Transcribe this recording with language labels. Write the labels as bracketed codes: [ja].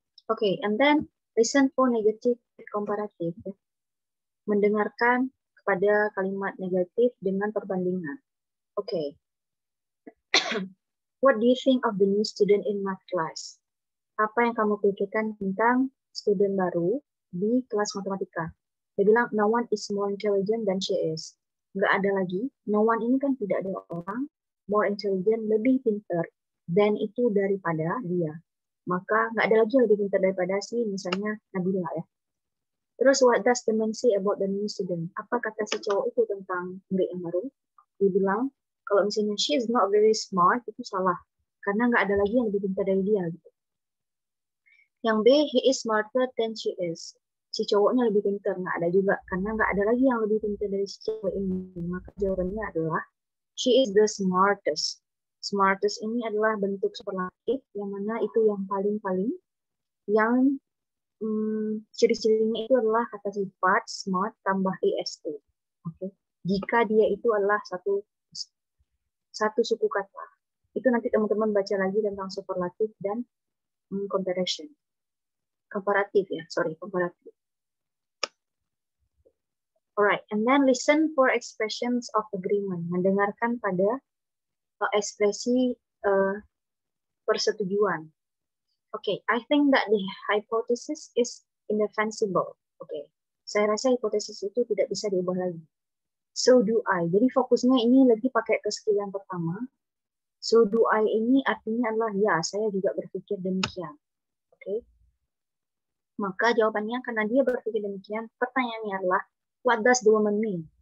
[en] Oke, and then listen for negative comparative. [id] Mendengarkan kepada kalimat negatif dengan perbandingan. Oke. [en] What do you think of the new student in math class? [id] Apa yang kamu pikirkan tentang student baru di kelas matematika? Dia bilang, [en] no one is more intelligent than she is. [id] Nggak ada lagi. No one ini kan tidak ada orang [en] more intelligent, [id] lebih pintar, than itu daripada dia. Maka nggak ada lagi yang lebih pintar daripada si misalnya Nabila ya. Terus [en] what does the man say about the new student? [id] Apa kata si cowok itu tentang murid yang baru? Dia bilang, kalau misalnya [en] she is not very smart, [id] itu salah. karena nggak ada lagi yang lebih pintar dari dia gitu. Yang B, [en] he is smarter than she is. [id] Si cowoknya lebih pintar, nggak ada juga, karena nggak ada lagi yang lebih pintar dari si cewek ini. Maka jawabannya adalah [en] she is the smartest. [id] Smartest ini adalah bentuk superlatif, yang mana itu yang paling-paling, yang ciri-cirinya itu adalah kata sifat smart tambah est. Oke. Jika dia itu adalah satu suku kata. Itu nanti teman-teman baca lagi tentang superlatif dan comparison. Komparatif ya, sorry, komparatif. [en] Alright, and then listen for expressions of agreement. [id] Mendengarkan pada ekspresi persetujuan. [en] Okay, I think that the hypothesis is indefensible. [id] Okay, saya rasa hipotesis itu tidak bisa diubah lagi. [en] So do I. [id] Jadi fokusnya ini lagi pakai keskill yang pertama. [en] So do I [id] ini artinya adalah ya, saya juga berpikir demikian. Okay. Maka jawabannya karena dia berpikir demikian, pertanyaannya adalah [en] what does the woman mean?